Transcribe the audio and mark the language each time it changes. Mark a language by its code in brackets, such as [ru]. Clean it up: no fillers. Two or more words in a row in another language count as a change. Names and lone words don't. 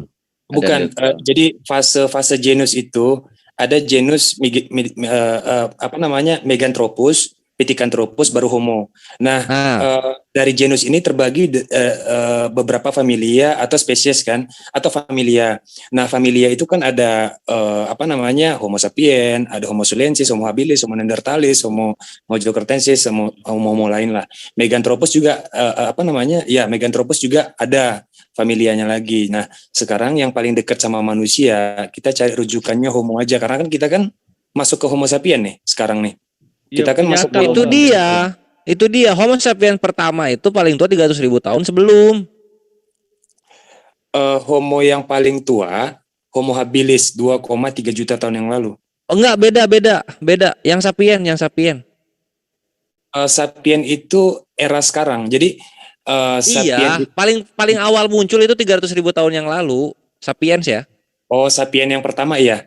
[id] Jadi fase genus itu ada genus Meganthropus, Pithecanthropus, baru Homo. Nah, dari genus ini terbagi beberapa familia atau spesies kan, atau familia. Nah, familia itu kan ada Homo sapien, ada Homo soloensis, Homo habilis, Homo neanderthalis, Homo mojokertensis, Homo lain lah. Meganthropus juga Meganthropus juga ada familianya lagi. Nah, sekarang yang paling dekat sama manusia, kita cari rujukannya Homo aja, karena kan kita kan masuk ke Homo sapien nih sekarang nih. Kita kan masuk ke itu dia Homo sapiens pertama itu paling tua 300.000 tahun sebelum. Homo yang paling tua Homo habilis 2,3 juta tahun yang lalu. Oh enggak, beda. Yang sapien. Sapien itu era sekarang. Jadi sapien paling awal muncul itu 300.000 tahun yang lalu, sapiens ya. Oh, sapien yang pertama ya.